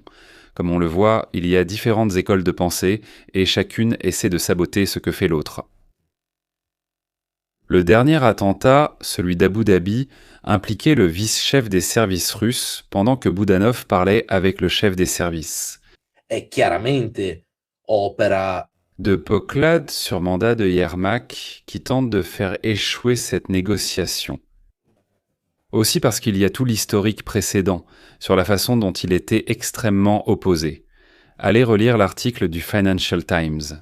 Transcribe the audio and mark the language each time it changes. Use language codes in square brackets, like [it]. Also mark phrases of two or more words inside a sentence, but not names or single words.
[fr] Comme on le voit, il y a différentes écoles de pensée et chacune essaie de saboter ce que fait l'autre. Le dernier attentat, celui d'Abu Dhabi, impliquait le vice-chef des services russes pendant que Boudanov parlait avec le chef des services. [it] È chiaramente opera [fr] De Poklad sur mandat de Yermak qui tente de faire échouer cette négociation. Aussi parce qu'il y a tout l'historique précédent sur la façon dont il était extrêmement opposé. Allez relire l'article du Financial Times.